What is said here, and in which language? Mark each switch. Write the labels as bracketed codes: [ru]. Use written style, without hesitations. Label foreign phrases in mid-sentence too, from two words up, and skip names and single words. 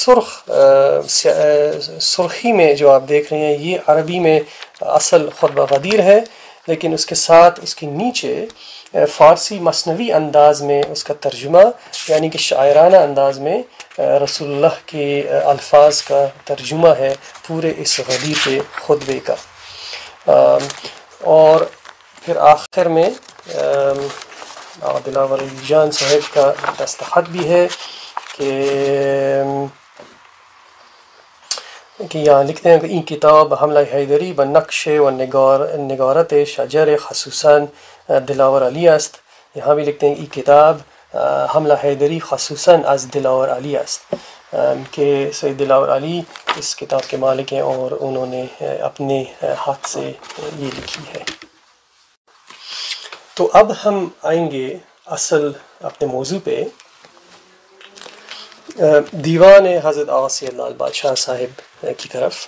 [ur] سرخی میں جو آپ دیکھ رہے ہیں یہ عربی میں اصل خطبہ غدیر ہے، لیکن اس کے ساتھ اس کے نیچے فارسی مثنوی انداز میں اس کا ترجمہ، یعنی کہ شاعرانہ انداز میں رسول اللہ کے الفاظ کا ترجمہ ہے پورے اس غدیر کے خطبے کا۔ اور پھر آخر میں دلاور علی جان صاحب کا دستخط بھی ہے کہ یہاں لکھتے ہیں کہ [fa] این کتاب حملہ حیدری و نقش و نگارت شجر خصوصاً دلاور علی است۔ [ur] یہاں بھی لکھتے ہیں [fa] این کتاب حملہ حیدری خصوصاً از دلاور علی است، [ur] کہ سید دلاور علی اس کتاب کے مالک ہیں اور انہوں نے اپنے ہاتھ سے یہ لکھی ہے۔ تو اب ہم آئیں گے اصل اپنے موضوع پہ، دیوان حضرت آغا سید لال بادشاہ صاحب کی طرف۔